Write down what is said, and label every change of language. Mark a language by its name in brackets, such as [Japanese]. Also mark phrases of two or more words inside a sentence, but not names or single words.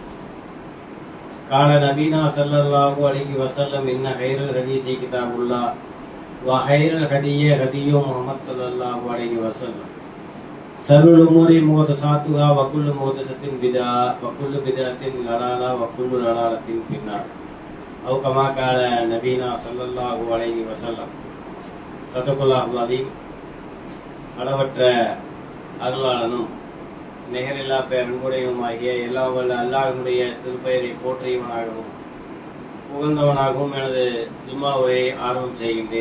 [Arabic] قال نبينا صلى الله عليه وسلم إن خير الحديث كتاب الله وخير الهدي هدي محمد صلى الله عليه وسلم شر الأمور محدثاتها وكل محدثة بدعة وكل بدعة ضلالة وكل ضلالة في النار أو كما قال نبينا صلى الله عليه وسلم. صدق الله عليم. [Tamil] அளவற்ற அருளாளனும் நிகரில்லா பேரன்புடையவுமாகிய எல்லா வல்ல அல்லாஹ்வுடைய திருப்பெயரை போற்றியவனாகவும் புகழ்ந்தவனாகவும் எனது ஜும்மாவை ஆரம்பம் செய்கின்றேன்.